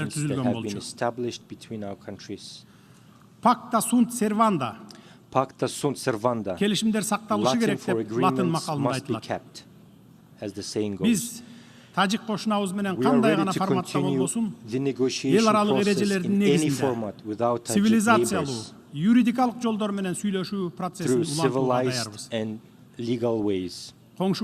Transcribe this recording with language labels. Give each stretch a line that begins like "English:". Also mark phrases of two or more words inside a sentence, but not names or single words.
English: obligations that
Kyrgyz: түзүлгөн
English: have been
Kyrgyz: болчу.
English: established between our countries.
Latin: Pacta sunt servanda Pacta sunt servanda.
Kyrgyz: келишимдер сакталышы
English: Latin
Kyrgyz: керек
English: for
Kyrgyz: деп латын
English: agreements
Kyrgyz: макалында
English: must be
Kyrgyz: айтылат.
English: kept, as the saying goes.
Kyrgyz: Биз тажик кошунабыз менен
English: We are
Kyrgyz: кандай
English: ready
Kyrgyz: гана
English: to
Kyrgyz: форматта
English: continue
Kyrgyz: болбосун,
English: the negotiation
Kyrgyz: эл аралык
English: process
Kyrgyz: эрежелердин
English: in any
Kyrgyz: негизинде
English: format without Tajik
Kyrgyz: цивилизациялуу,
English: neighbors,
Kyrgyz: юридикалык жолдор менен сүйлөшүү процессин
English: through
Kyrgyz: улантууга
English: civilized
Kyrgyz: даярбыз.
English: and legal ways.